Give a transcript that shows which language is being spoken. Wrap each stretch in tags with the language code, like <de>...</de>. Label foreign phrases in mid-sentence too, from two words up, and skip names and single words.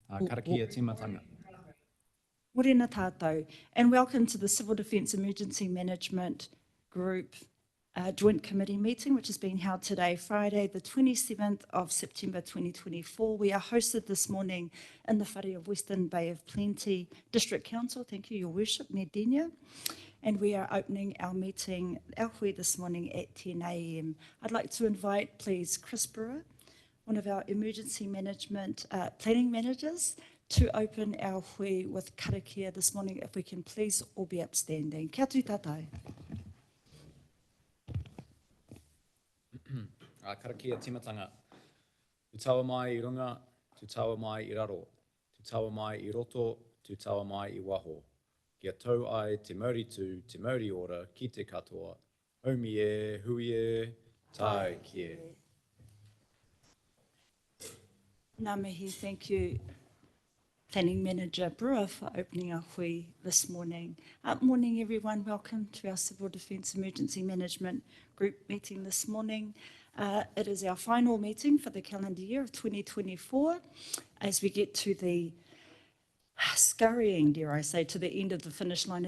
<mi>Karakia timatanga. Morena tātou,</mi> <en>and welcome to the Civil Defence Emergency Management Group Joint Committee meeting, which is being held today, Friday, the 27th of September 2024. We are hosted this morning in the whare of Western Bay of Plenty District Council. Thank you, Your Worship, Nedenia. And we are opening our meeting, our hui, this morning at 10 a.m. I'd like to invite, please, Chris Brewer, one of our emergency management planning managers, to open our hui with karakia this morning. If we can please all be upstanding.</en> <mi>Kia tū tātou. Karakia timatanga. Tu tawa mai I runga, tu tawa mai I raro, tu tawa mai I roto, tu tawa mai I waho. Kia tau ai te mauritu, te mauri ora, ki te katoa. Haumi e, hui e, tai kie. Ngā mihi,</mi> <en>thank you, Planning Manager Brewer, for opening our hui this morning. Morning, everyone. Welcome to our Civil Defence Emergency Management Group meeting this morning. It is our final meeting for the calendar year of 2024 as we get to the scurrying, dare I say, to the end of the finish line.</en>